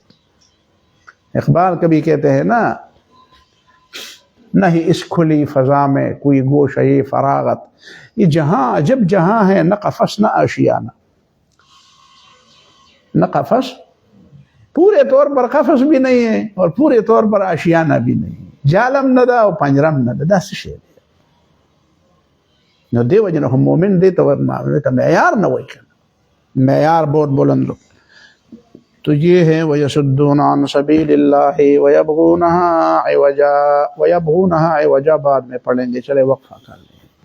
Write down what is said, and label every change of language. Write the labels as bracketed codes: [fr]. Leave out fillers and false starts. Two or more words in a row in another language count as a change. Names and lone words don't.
[ur] اقبال کبھی کہتے ہیں نا، نہیں اس کھلی فضا میں کوئی گوشہ فراغت، یہ جہاں عجب جہاں ہے، نہ قفس نہ آشیانہ۔ نہ قفس، پورے طور پر قفس بھی نہیں ہے اور پورے طور پر آشیانہ بھی نہیں، [ps] جالم نه ده او پنجرم نه ده، دا څه شی دی؟ نو دی وجه نه مومن دی ته معیار نه وایي کنه، [ur] معیار بہت بلند لو. تو یہ ہے [ar] وَيَصُدُّونَ عَنْ سَبِيلِ اللَّهِ وَيَبْغُونَهَا عِوَجًا، وَيَبْغُونَهَا عِوَجًا [ur] بعد میں پڑھیں گے، چلے وقفہ کر لیں.